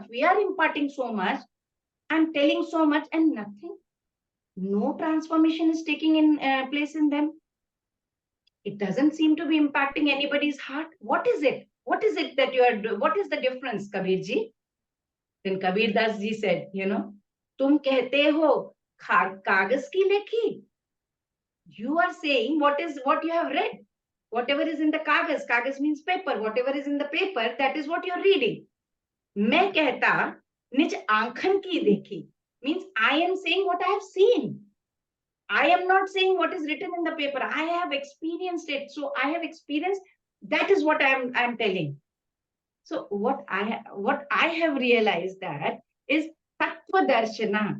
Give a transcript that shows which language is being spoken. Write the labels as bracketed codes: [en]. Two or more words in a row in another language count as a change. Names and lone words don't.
[en] We are imparting so much and telling so much, and nothing. No transformation is taking in place in them. It doesn't seem to be impacting anybody's heart. What is it? What is it that you are doing? What is the difference, Kabirji? Then Kabir Das ji said, [hi] तुम कहते हो कागद की लेखी. [en] You are saying what you have read. Whatever is in the kagas. Kagas means paper. Whatever is in the paper, that is what you are reading. [hi] मैं कहता निज आँखन की देखी. [en] Means I am saying what I have seen. I am not saying what is written in the paper. I have experienced it. So I have experienced. That is what I am telling. So what I have realized that is [hi] तत्त्व दर्शन.